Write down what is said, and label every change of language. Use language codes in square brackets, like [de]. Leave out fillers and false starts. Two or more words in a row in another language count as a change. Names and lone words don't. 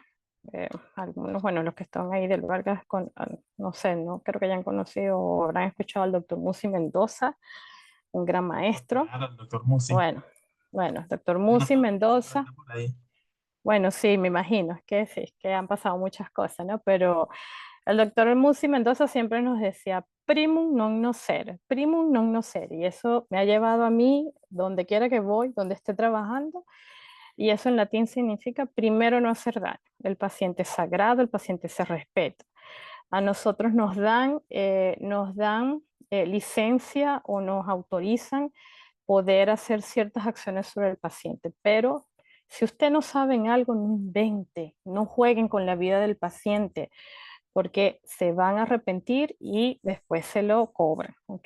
[es] Algunos, bueno, los que están ahí del Vargas, no sé, no creo que hayan conocido o habrán escuchado al doctor Musi Mendoza, un gran maestro. Claro, el doctor Musi. Bueno, bueno, doctor No Musi estaba pensando, pero Mendoza. está por ahí. Bueno, sí, me imagino, es que sí, es que han pasado muchas cosas, ¿no? Pero el doctor Musi Mendoza siempre nos decía [la] primum non nocere, primum non nocere. [es] Y eso me ha llevado a mí, donde quiera que voy, donde esté trabajando, y eso en latín significa primero no hacer daño. El paciente es sagrado, el paciente se respeta. A nosotros nos dan licencia o nos autorizan poder hacer ciertas acciones sobre el paciente, pero si usted no sabe en algo, no invente, no jueguen con la vida del paciente, porque se van a arrepentir y después se lo cobran, ¿ok?